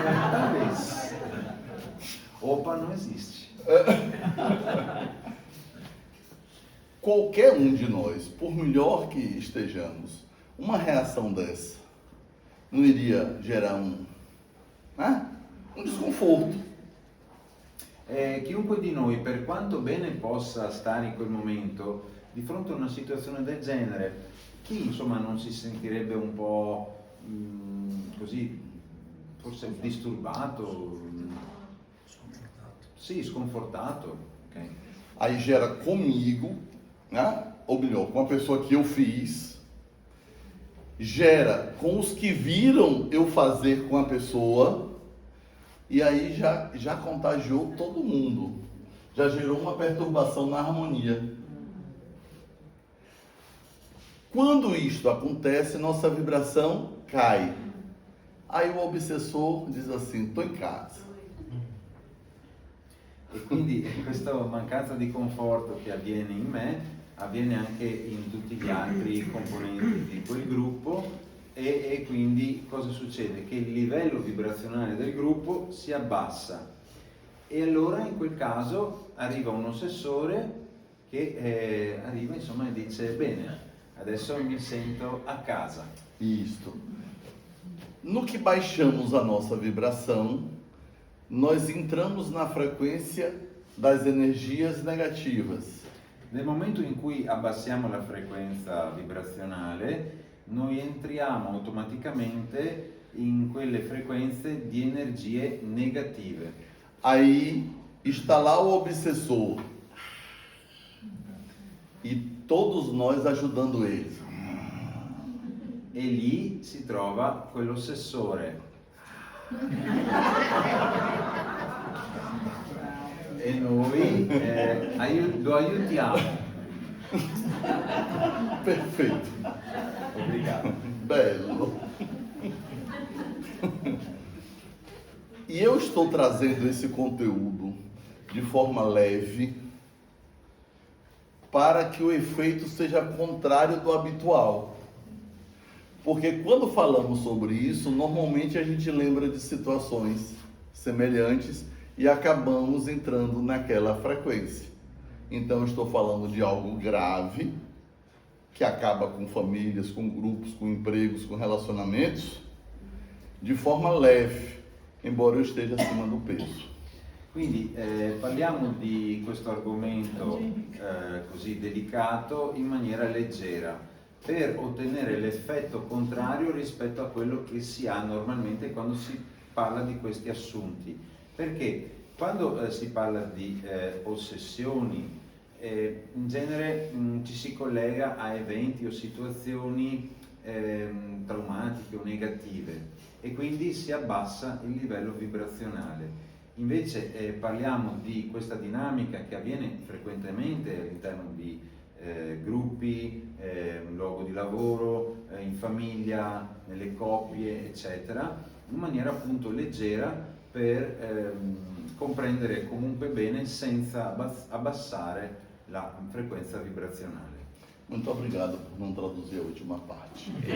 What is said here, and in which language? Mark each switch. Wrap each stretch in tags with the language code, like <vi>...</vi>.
<pt>talvez. Opa, não existe. Qualquer um de nós, por melhor que estejamos, uma reação dessa não iria gerar um desconforto.</pt> <it>Chiunque di noi, per quanto bene possa stare in quel momento, di fronte a una situazione del genere, chi insomma non si sentirebbe un po' così, forse disturbato, sì, sconfortato, ok?</it> <pt>Aí gera comigo, né? Ou melhor, com a pessoa que eu fiz, gera com os que viram eu fazer com a pessoa, e aí já contagiou todo mundo, já gerou uma perturbação na harmonia. Quando isto acontece, nossa vibração cai. Aí o obsessor diz assim, estou em casa.</pt> <it>E quindi questa mancanza di conforto che avviene in me avviene anche in tutti gli altri componenti di quel gruppo e quindi cosa succede? Che il livello vibrazionale del gruppo si abbassa e allora in quel caso arriva un ossessore che arriva insomma e dice bene, adesso mi sento a casa.</it> <pt>Isto. No que baixamos a nossa vibração, nós entramos na frequência das energias negativas.</pt> <it>Nel momento in cui abbassiamo la frequenza vibrazionale, noi entriamo automaticamente in quelle frequenze di energie negative.</it> <pt>Aí está lá o obsessor e todos nós ajudando eles.</pt> <it>E lì si trova quell'ossessore. E noi lo aiutiamo.</it> <pt>Perfeito. Obrigado. Belo. E eu estou trazendo esse conteúdo de forma leve para que o efeito seja contrário do habitual. Porque quando falamos sobre isso, normalmente a gente lembra de situações semelhantes e acabamos entrando naquela frequência. Então eu estou falando de algo grave, que acaba com famílias, com grupos, com empregos, com relacionamentos, de forma leve, embora eu esteja acima do peso.</pt> <it>Quindi parliamo di questo argomento così delicato in maniera leggera, per ottenere l'effetto contrario rispetto a quello che si ha normalmente quando si parla di questi assunti. Perché quando si parla di ossessioni, in genere ci si collega a eventi o situazioni traumatiche o negative e quindi si abbassa il livello vibrazionale. Invece parliamo di questa dinamica che avviene frequentemente all'interno di gruppi, luogo di lavoro, in famiglia, nelle coppie, eccetera, in maniera appunto leggera per comprendere comunque bene senza abbassare la frequenza vibrazionale.</it> <pt>Muito obrigado por não traduzir a última parte.</pt>